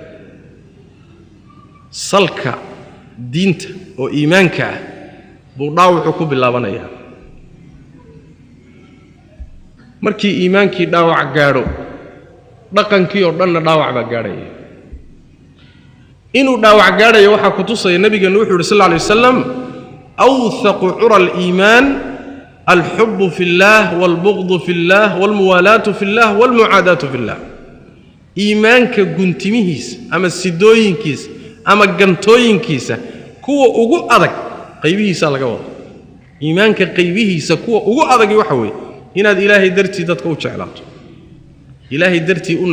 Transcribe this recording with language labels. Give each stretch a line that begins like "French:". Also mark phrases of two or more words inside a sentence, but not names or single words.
Somali: salka diinta oo iimaanka ah buu dhaawacu ku bilaabanaya markii iimaankii dhaawac gaadho dhaqankii oo dhanna dhaawac baa gaadhaya inuu dhaawac gaadhayo waxa ku tusay nabigeenu wuxuu yiri
Arabic: صلى الله عليه وسلم أوثق عرى الإيمان الحب في الله والبغض في الله والموالاة في الله والمعاداة في الله
Somali: iimaanka guntimihiisa ama sidooyinkiisa ama gantooyinkiisa kuwa ugu adag qaybihiisa laga wado iimaanka qaybihiisa kuwa ugu adag waxa weeye inaad ilaahay dartii dadka u jeclaato ilaahay dartii u